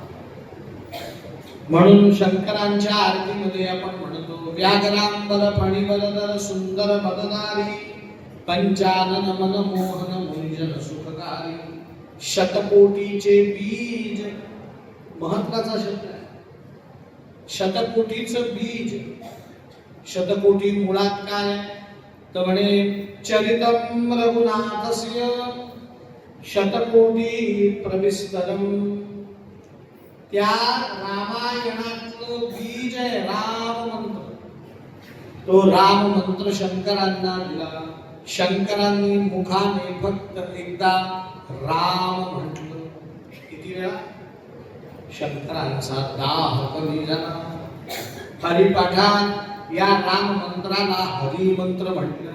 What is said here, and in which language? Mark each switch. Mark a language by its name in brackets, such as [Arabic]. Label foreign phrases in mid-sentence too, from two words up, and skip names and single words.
[Marathi] म्हणून शंकरांच्या आरतीमध्ये आपण म्हणतो, व्याघ्रांबर फणीवरदर सुंदर बदनारी, पंचानन मन मोहन मुंजन सुखकारी, शतकोटीचे बीज. महत्वाचा शब्द आहे, शतकोटीचं बीज. शतकोटी मुळात काय? तर म्हणे [Sanskrit] चरितम रघुनाथस्य शतकोटी प्रविस्तरम. [Marathi] त्या रामायणातलं बीज आहे राम मंत्र. तो राम मंत्र शंकरांना दिला. शंकरांनी मुखाने फक्त एकदा राम म्हटलं. किती वेळा? शंकरांचा दाह कमी झाला. हरिपाठात या राम मंत्राला हरी मंत्र म्हटलंय.